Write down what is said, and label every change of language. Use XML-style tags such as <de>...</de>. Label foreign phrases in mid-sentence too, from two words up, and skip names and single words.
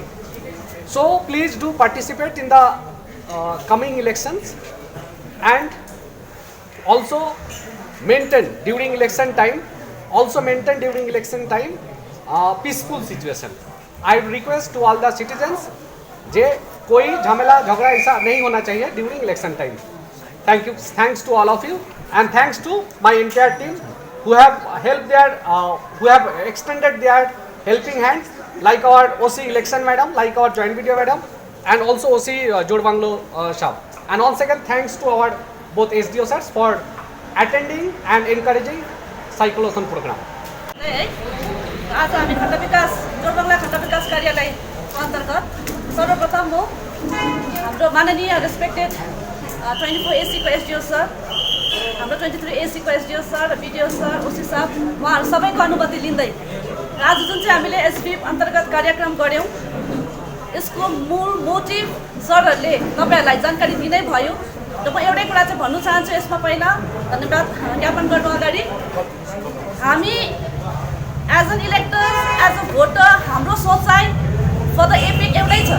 <en>So please do participate in the coming elections, and also maintain during election time peaceful situation. I request to all the citizens</en> <hi>जे कोई झमेला झगड़ा ऐसा नहीं होना चाहिए</hi> <en>during election time. Thank you. Thanks to all of you, and thanks to my entire team who have helped who have extended their helping hand, like our OC election madam, like our joint video madam, and also OC Jorbanglo Shab. And once again thanks to our both SDO sirs for attending and encouraging cyclothon program.</en> <ne>आज हामी खण्ड विकास जोरबङ्गला खण्ड विकास कार्यालय अन्तर्गत सर्वप्रथम हो हाम्रो माननीय रेस्पेक्टेड 24 AC को SDO सर, हाम्रो 23 AC को SDO सर, BDO सर, OC साहब, उहाँहरू सबैको अनुमति लिँदै आज जुन चाहिँ हामीले SVP अन्तर्गत कार्यक्रम गऱ्यौँ यसको मूल मोटिभ सरहरूले तपाईँहरूलाई जानकारी दिनै भयो. र म एउटै कुरा चाहिँ भन्नु चाहन्छु यसमा पहिला धन्यवाद ज्ञापन गर्नु अगाडि हामी</ne> <en>as an elector as a voter</en> <ne>हाम्रो सोचाइ</ne> <en>for the EPIC</en> <ne>एउटै छ.</ne>